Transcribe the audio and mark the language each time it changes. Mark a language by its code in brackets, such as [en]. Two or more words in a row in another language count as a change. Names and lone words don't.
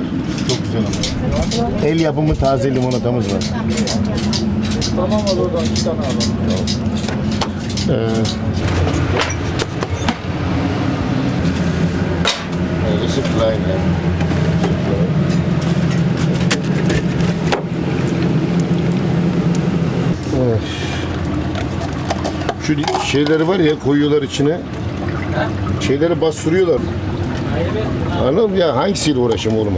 [tr] Çok güzel ama. El yapımı taze limonatamız var. Tamam al oradan 2 tane alalım. [de] Das ist klein, ja. [tr] Evet. Şu şeyleri var ya, koyuyorlar içine. Şeyleri bastırıyorlar. Anladın mı ya? Hangisiyle uğraşayım oğlum?